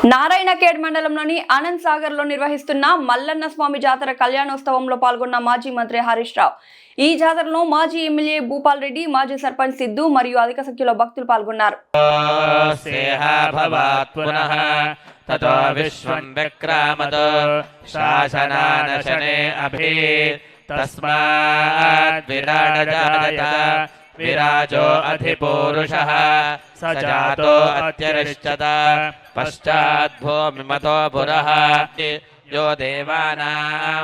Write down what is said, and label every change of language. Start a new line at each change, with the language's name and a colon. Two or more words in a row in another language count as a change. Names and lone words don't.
Telugu: నారాయణఖేడ్ మండలంలోని ఆనంద్ సాగర్ లో నిర్వహిస్తున్న మల్లన్న స్వామి జాతర కళ్యాణోత్సవంలో పాల్గొన్న మాజీ మంత్రి హరీష్ రావు. ఈ జాతరలో మాజీ ఎమ్మెల్యే భూపాల్ రెడ్డి, మాజీ సర్పంచ్ సిద్దు మరియు అధిక సంఖ్యలో భక్తులు పాల్గొన్నారు.
Sanskrit: विराजो अधिपूरुषः सजातो अत्यरिष्टत पश्चाद्भूमिमतो पुरः यो देवानां